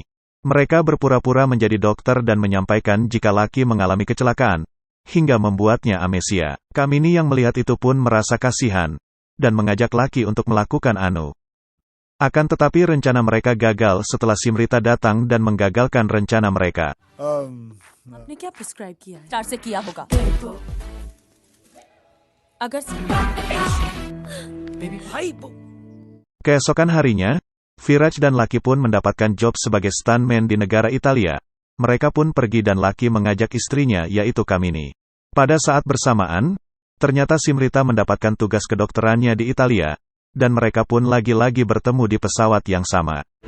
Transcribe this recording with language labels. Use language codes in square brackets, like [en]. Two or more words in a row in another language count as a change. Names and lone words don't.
[id] Mereka berpura-pura menjadi dokter dan menyampaikan jika Lucky mengalami kecelakaan, hingga membuatnya amnesia. Kamini yang melihat itu pun merasa kasihan, dan mengajak Lucky untuk melakukan anu. Akan tetapi rencana mereka gagal setelah Simrita datang dan menggagalkan rencana mereka. [hi] आपने क्या प्रिस्क्राइब किया है? स्टार्ट से किया होगा। अगर बेबी भाई [id] Keesokan harinya, Viraj dan Lucky pun mendapatkan job sebagai stuntman di negara Italia. Mereka pun pergi dan Lucky mengajak istrinya yaitu Kamini. Pada saat bersamaan, ternyata Simrita mendapatkan tugas kedokterannya di Italia. Dan mereka pun lagi-lagi bertemu di pesawat yang sama.